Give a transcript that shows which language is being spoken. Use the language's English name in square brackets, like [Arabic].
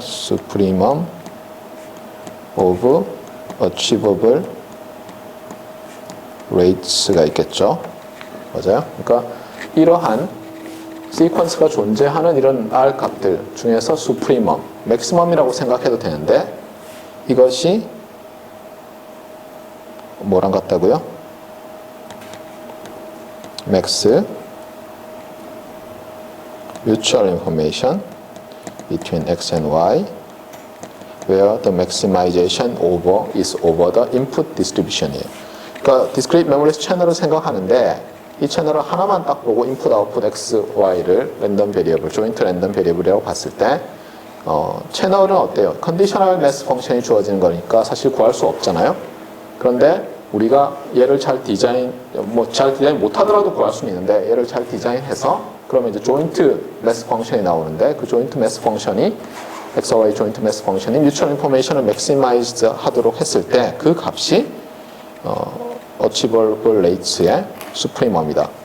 [Korean] 수프리멈 [English] of achievable rates [Korean] 가 있겠죠? 맞아요? 그러니까 이러한 시퀀스가 존재하는 이런 R 값들 중에서 수프리멈, 맥시멈이라고 생각해도 되는데 이것이 뭐랑 같다고요? [English] max mutual information between x and y where the maximization is over the input distribution이에요. [Korean] 그러니까 discrete memory 채널을 생각하는데 이 채널을 하나만 딱 보고 input, output, x, y를 랜덤 베리어블, 조인트 랜덤 베리어블이라고 봤을 때 채널은 어때요? 컨디셔널 매스 펑션이 주어지는 거니까 사실 구할 수 없잖아요. 그런데 우리가 얘를 잘 디자인 못하더라도 구할 수는 있는데 얘를 잘 디자인해서 그러면 이제 조인트 매스 펑션이 나오는데 그 조인트 매스 펑션이 XY 조인트 매스 펑션이 뮤추얼 인포메이션을 맥시마이즈 하도록 했을 때 그 값이 어치버블 레이츠의 수프리멈이다.